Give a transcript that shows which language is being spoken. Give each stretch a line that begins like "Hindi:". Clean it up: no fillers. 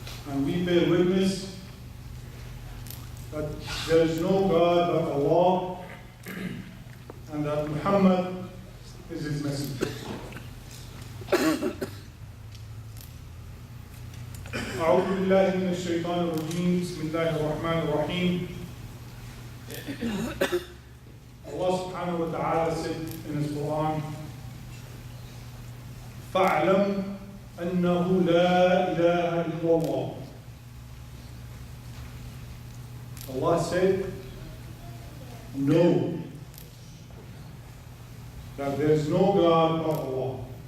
English: And we bear witness that there is no God but Allah, and that Muhammad is his messenger.
Arabic: أعوذ بالله من الشيطان الرجيم بسم الله الرحمن الرحيم.
English: Allah subhanahu wa ta'ala said in his Quran,
Arabic: فَاعْلَمْ أَنَّهُ لَا إِلَهَ إِلَّا اللَّهُ.
English: Allah said, know that there is no God but Allah.